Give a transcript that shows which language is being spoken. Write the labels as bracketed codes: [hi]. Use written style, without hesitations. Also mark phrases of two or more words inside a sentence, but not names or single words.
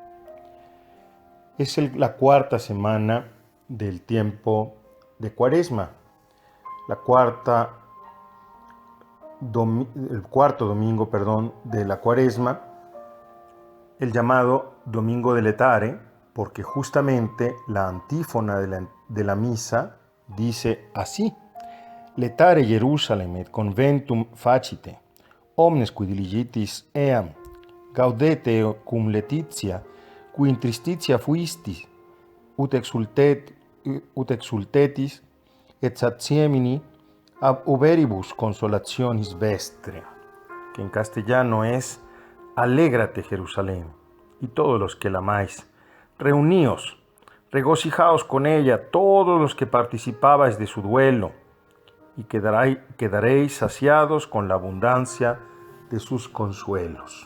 [es] Es la cuarta semana del tiempo de Cuaresma, el cuarto domingo, de la Cuaresma, el llamado Domingo de Letare, porque justamente la antífona de la misa dice así: [la] Letare Jerusalem et conventum facite, omnes qui diligitis eam, gaudete cum Laetitia, qui in tristitia fuistis, ut exultetis, et satiemini ab uberibus consolationis vestre, [es] que en castellano es: Alégrate, Jerusalén, y todos los que la amáis, reuníos, regocijaos con ella, todos los que participabais de su duelo, y quedaréis saciados con la abundancia de sus consuelos.